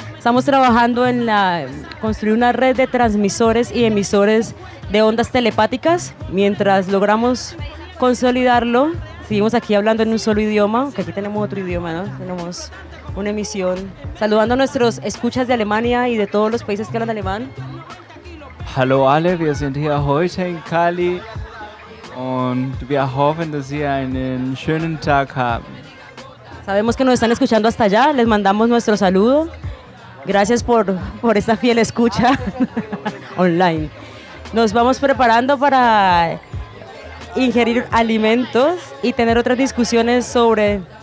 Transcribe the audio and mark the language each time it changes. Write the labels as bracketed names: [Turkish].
[Spanish] Estamos trabajando en construir una red de transmisores y emisores de ondas telepáticas. Mientras logramos consolidarlo, seguimos aquí hablando en un solo idioma, que aquí tenemos otro idioma, ¿no? Tenemos una emisión. Saludando a nuestros escuchas de Alemania y de todos los países que hablan alemán. [German] Hallo alle, wir sind hier heute in Cali und wir hoffen, dass Sie einen schönen Tag haben. [Spanish] Sabemos que nos están escuchando hasta allá, les mandamos nuestro saludo. Gracias por esta fiel escucha online. Nos vamos preparando para ingerir alimentos y tener otras discusiones sobre...